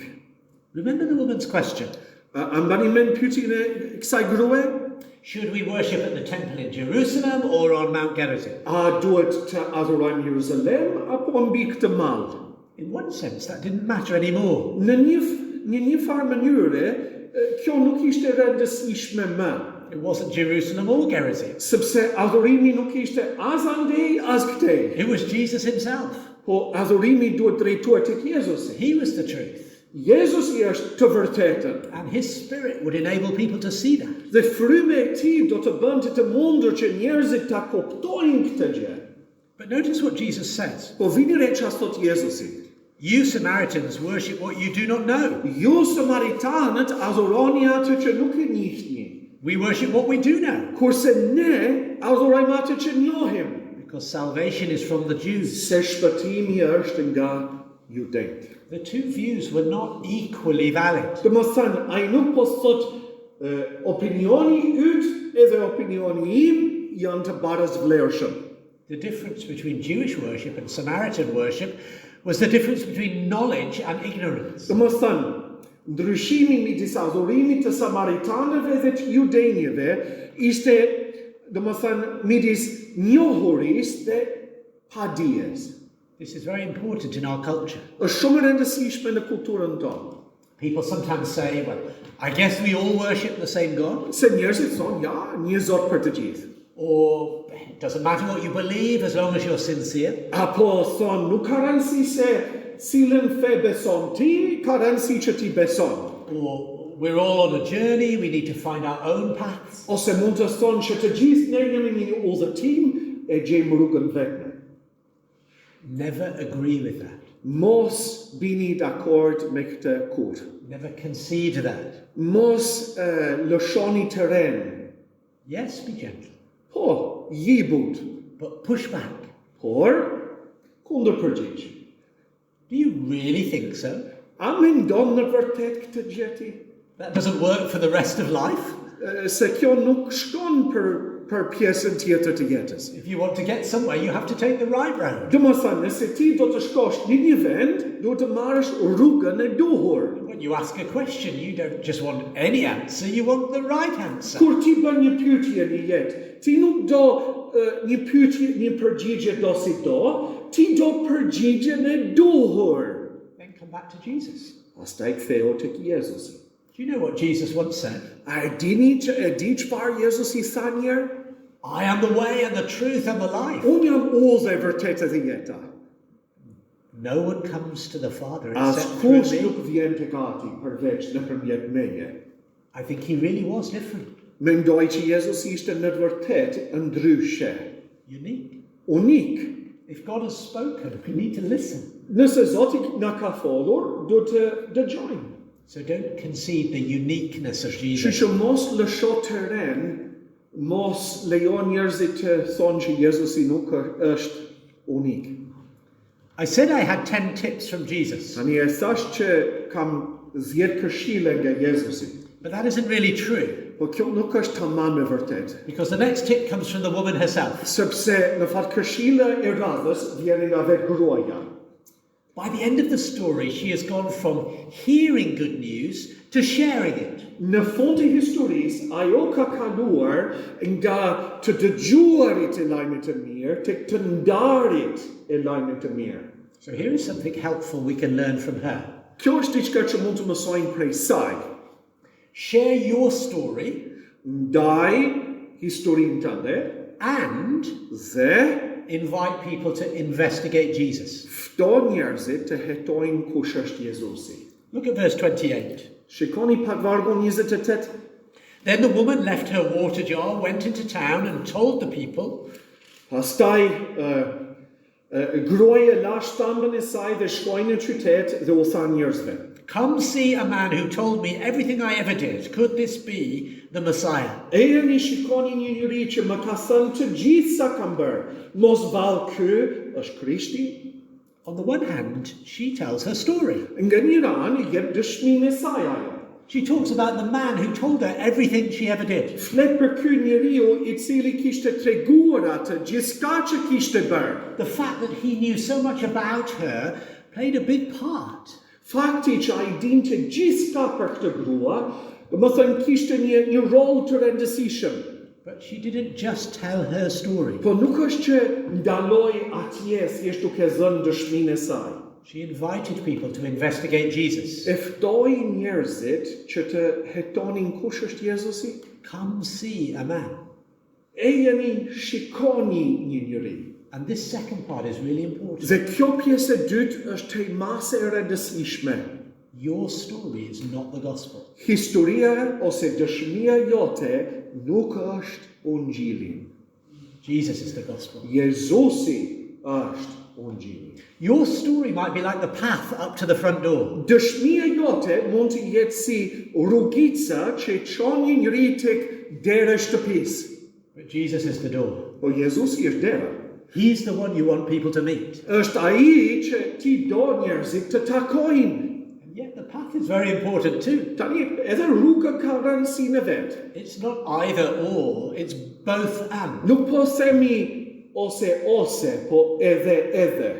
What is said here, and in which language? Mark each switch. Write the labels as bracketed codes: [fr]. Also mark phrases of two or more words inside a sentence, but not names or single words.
[en] Remember the woman's question. [sq] A mbani mend pyetjen e kësaj grue? [en] Should we worship at the temple in Jerusalem or on Mount Gerizim? [sq] A duhet të adhurojmë në Jeruzalem apo mbi këtë mall? [en] In one sense, that didn't matter anymore. [sq] Në një farë mënyre, kjo nuk ishte rëndësishme më. [en] It wasn't Jerusalem or Gerizim. [sq] Sepse adhurimi nuk ishte as andej as këtej. [en] It was Jesus himself. [sq] Po adhurimi duhet drejtuar tek Jezusi. [en] He was the truth. [sq] Jezusi është të vërtetën. [en] And his spirit would enable people to see that. [sq] Dhe fryma e tij do të bënte të mundur që njerëzit ta kuptojnë këtë gjë. [en] But notice what Jesus says. [sq] Po vini re çfarë thot Jezusi. [en] You Samaritans worship what you do not know. [sq] Ju samaritanët adhuroni atë që nuk e njihni. [en] We worship what we do know. [sq] Kurse ne adhurojmë atë që njohim. [en] Because salvation is from the Jews. [sq] Se shpëtimi është nga judejt. [en] The two views were not equally valid. [sq] Të më thënë, ai nuk po thot opinioni yt edhe opinioni im janë të barës vlerëshëm. [en] The difference between Jewish worship and Samaritan worship was the difference between knowledge and ignorance. [sq] Të më thënë, ndryshimi midis adhurimit të samaritanëve dhe të judenjve ishte, do më thënë, midis njohurisë dhe padijes. [en] This is very important in our culture. [sq] Është shumë e rëndësishme në kulturën tonë. [en] People sometimes say, well, I guess we all worship the same God. [sq] Se njerëzit thonë, ja, një Zot për të gjithë. [en] Or it doesn't matter what you believe as long as you're sincere. [sq] Apo thonë, nuk ka rëndësi se cilën fe beson ti, ka rëndësi që ti beson. [en] Or we're all on a journey, we need to find our own paths. [sq] Ose mund të thonë që të gjithë ne jemi një udhëtim e gjejmë rrugën vetme. [en] Never agree with that. [sq] Mos bini dakord me këtë kurrë. [en] Never concede that. [sq] Mos lëshoni terren. [en] Yes, be gentle. [sq] Po, ji butë. [en] But push back. [sq] Por, kundër përgjigj. [en] Do you really think so? [sq] A mendon në vërtet këtë gjeti? [en] That doesn't work for the rest of life? [sq] Se kjo nuk shkon për pjesën tjetër të jetës. [en] If you want to get somewhere, you have to take the right road. [sq] Do më thënë, nëse ti do të shkosh në një vend, do të marrësh rrugën e duhur. [en] When you ask a question, you don't just want any answer, you want the right answer. [sq] Kur ti bën një pyetje në jetë, ti nuk do një pyetje, një përgjigje do si do, ti do përgjigjen e duhur. [en] Then come back to Jesus. [sq] Pastaj ktheu tek Jezusi. [en] Do you know what Jesus once said? [sq] A e di çfarë Jezusi tha një herë? [en] I am the way and the truth and the life. [sq] Unë jam udhë e vërtetë dhe jeta. [en] No one comes to the Father except [sq] Askush [en] through [sq] nuk [en] me. [sq] vjen tek Ati përveç nëpërmjet meje. [en] I think he really was different. [sq] Mendoj që Jezusi ishte në të vërtetë ndryshe, [en] Unique. [sq] unik. [en] If God has spoken, we need to listen. [sq] Nëse Zoti na ka folur, do të dëgjojmë. [en] So don't concede the uniqueness of Jesus. [sq] Që mos lësho terren, mos lejo njerëzit të thonë që Jezusi nuk është unik. [en] I said I had 10 tips from Jesus, [sq] Tani e thash që kam 10 këshille nga Jezusi. [en] but that isn't really true, [sq] Po kjo nuk është tamam e vërtetë. [en] because the next tip comes from the woman herself. [sq] Sepse në fakt këshilla e radhës vjen nga vetë gruaja. [en] By the end of the story, she has gone from hearing good news to sharing it. [sq] Në fund të historisë, ajo ka kaluar nga të dëgjuarit e lajmit të mirë tek të ndarit e lajmit të mirë. [en] So here is something helpful we can learn from her. [sq] Kjo është diçka që mund të mësojmë prej saj. [en] Share your story [sq] Ndaj historinë tënde [en] and [sq] dhe [en] invite people to investigate Jesus. [sq] fto njerëzit të hetojnë kush është Jezusi. [en] Look at verse 28. [sq] Shikoni pak vargun 28. [en] Then the woman left her water jar, went into town and told the people, [sq] Pastaj gruaja la shtambën e saj dhe shkoi në qytet dhe u tha njerëzve: [en] "Come see a man who told me everything I ever did. Could this be the Messiah?" [sq] Ejeni shikoni një njeri që më ka thënë të gjithë sa kam bërë. Mos vallë ky është Krishti? [en] On the one hand, she tells her story. [sq] Nga një anë jep dëshminë e saj ajo. [en] She talks about the man who told her everything she ever did. [sq] Flet për ky njeriu I cili kishte treguar atë gjithçka që kishte bërë. [en] The fact that he knew so much about her played a big part. [sq] Fakti që ai dinte gjithçka për këtë grua, domethënë kishte një rol të rëndësishëm. [en] But she didn't just tell her story. [sq] Po nuk është që ndaloi atje thjesht duke dhënë dëshminë e saj. [en] She invited people to investigate Jesus. [sq] E ftoi njerëzit që të hetonin kush është Jezusi. [en] Come see a man. [sq] Ejeni shikoni një njeri. [en] And this second part is really important. [sq] Dhe kjo pjesë e dytë është themase e rëndësishme. [en] Your story is not the gospel. [sq] Historia ose dëshmia jote nuk është Ungjillin. [en] Jesus is the gospel. [sq] Jezusi është Ungjilli. [en] Your story might be like the path up to the front door. [sq] Dëshmia jote mund të jetë si rrugica që çon një njeri tek dera e shtëpisë. [en] But Jesus is the door. [sq] Po Jezusi është dera. [en] He's the one you want people to meet. [sq] Është ai që ti do njerëzit të takojnë. [en] And yet the path is very important too. [sq] Tani edhe rruga ka rëndësinë e vet. [en] It's not either or, it's both and. [sq] Nuk po themi ose, po edhe.